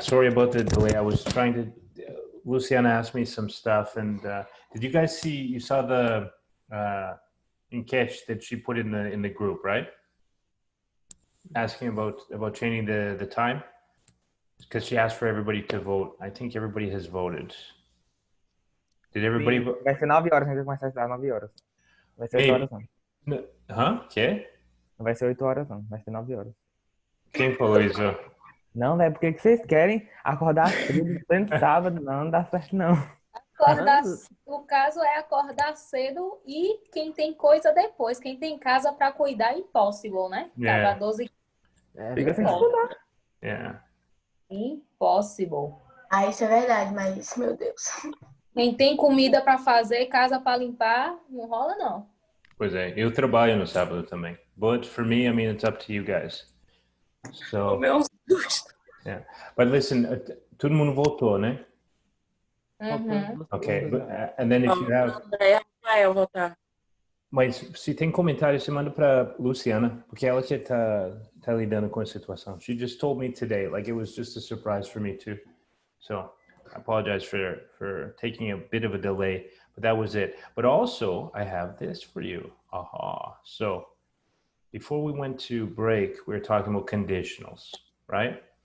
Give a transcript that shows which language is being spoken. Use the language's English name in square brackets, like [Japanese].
[English] Sorry about the delay. I was trying to... Luciana asked me some stuff, and did you guys see... You saw the enquete that she put in the group, right? Asking about changing the time? Because she asked for everybody to vote. I think everybody has voted. Did everybody vote? [Portuguese] Vai ser 9 horas, a gente vai começar a estudar 9 horas. Vai ser 8 horas não. Hã? Que? Não vai ser 8 horas não, vai ser 9 horas. Quem falou isso? Não, velho, porque que vocês querem acordar cedo pleno sábado? Não dá certo não. O caso é acordar cedo e quem tem coisa depois. Quem tem casa para cuidar é impossível, né? [English] Yeah. [Portuguese] Cada 12 Fica sem estudar. [English] Yeah. [Portuguese] impossível. Ah, isso é verdade, mas, meu Deus. Quem tem comida para fazer, casa para limpar, não rola não. Pois é, eu trabalho no sábado também. [English] But for me, I mean, it's up to you guys. So, yeah. But listen, [Portuguese] todo mundo votou, né? Uhum. [English] Okay, but, and then if you have... [Portuguese] Rafael votar. Mas se tem comentário, você manda para Luciana, porque ela que tá lidando com a situação. [English] She just told me today, like it was just a surprise for me too. So I apologize for taking a bit of a delay, but that was it. But also, I have this for you. Aha. So before we went to break, we were talking about conditionals, right?